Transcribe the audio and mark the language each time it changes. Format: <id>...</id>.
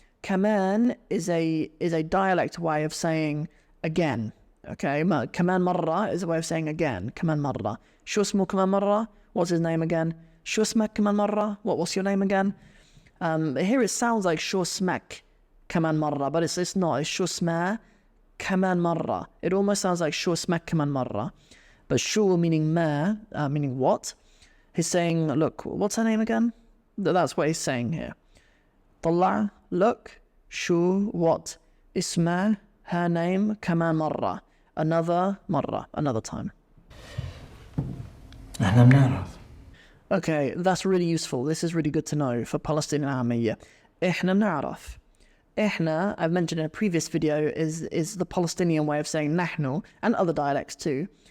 <en>كمان is a dialect way of saying again. Okay, كمان مرة is a way of saying again.</en> <ar>كمان مرة. شو اسمه كمان مرة?</ar> <en>What's his name again?</en> <ar>شو اسمك كمان مرة?</ar> <en>What's your name again? Here it sounds like</en> <ar>شو اسمك كمان مرة,</ar> <en>but it's not.</en> <ar>It's شو اسمه كمان مرة.</ar> <en>It almost sounds like</en> <ar>شو اسمك كمان مرة.</ar> <en>But شو meaning ما, meaning what. He's saying, look, what's her name again? That's what he's saying here.</en> <ar>طلع,</ar> <en>look,</en> <ar>شو,</ar> <en>what,</en> <ar>اسمه,</ar> <en>her name,</en> <ar>كمان مرة.</ar> <en>Another مرة, another time.</en> <ar>احنا بنعرف.</ar> <en>Okay, that's really useful. This is really good to know for Palestinian Arabia.</en> <ar>إحنا بنعرف.</ar> <en>إحنا, I've mentioned in a previous video, is the Palestinian way of saying نحن, and other dialects too.</en>